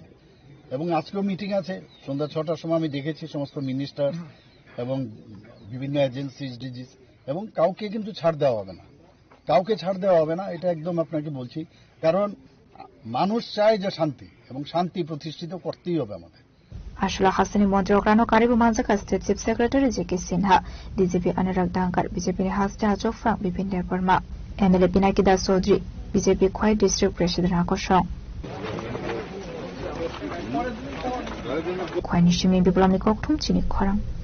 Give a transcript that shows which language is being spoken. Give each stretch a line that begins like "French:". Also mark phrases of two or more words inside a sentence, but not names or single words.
Bangla: এবং আজকেও মিটিং আছে সন্ধ্যা 6টার সময়, আমি দেখেছি সমস্ত মিনিস্টার এবং বিভিন্ন এজেন্সি, ডিজিস, এবং কাউকে কিন্তু ছাড় দেওয়া হবে না, কাউকে ছাড় দেওয়া হবে না, এটা একদম আপনাকে বলছি। কারণ মানুষ চায় যে শান্তি, এবং শান্তি প্রতিষ্ঠিত করতেই হবে আমাদের।
Kok Borok: Ashla Hassani Montrograno Karibu Manzaka State Chief Secretary J.K. Sinha, DGP Anurag Dankar, BJP Hasta Ajok Frank Bipin Derparma, MLA Pinaki Das Chaudhary, BJP Khwai District President Akoshong. Khwai Nishimi Biplamni Kokthum Chini Khorang.